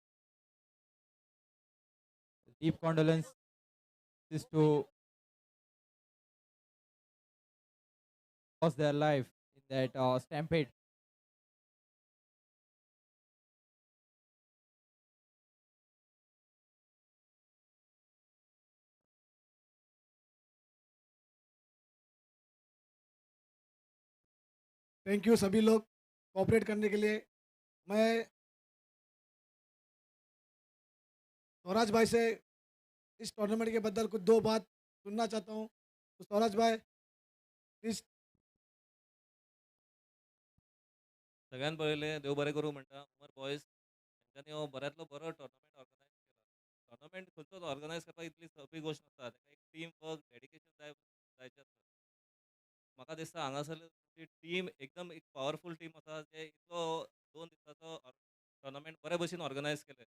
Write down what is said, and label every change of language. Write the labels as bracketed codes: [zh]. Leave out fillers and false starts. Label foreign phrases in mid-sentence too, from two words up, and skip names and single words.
[en] Deep condolences to lost their life in that stampede. thank you [hi] सभी लोग कोऑपरेट करने के लिए। मैं स्वराज भाई से इस टूर्नामेंट के बदल कुछ 2 बात सुनना चाहता हूँ। तो स्वराज भाई प्लीज। [kok] सगळ्यात पहिले देव बरे करू म्हणटा उमर बॉयज तेंच्यांनी हो बऱ्यांतलो बरो [en] tournament organise [kok] केला. टोर्नामेंट खंयचोच ऑर्गनायज करपाक इतली सोंपी गोश्ट नासता. तेका एक [en] team work, [kok] डेडिकेशन जायचें आसता. म्हाका दिसता हांगासर टीम एकदम एक [en] powerful team [kok] आसा जे इतलो 2 दिसाचो टोर्नामेंट बरे भशेन ऑर्गनायज केले.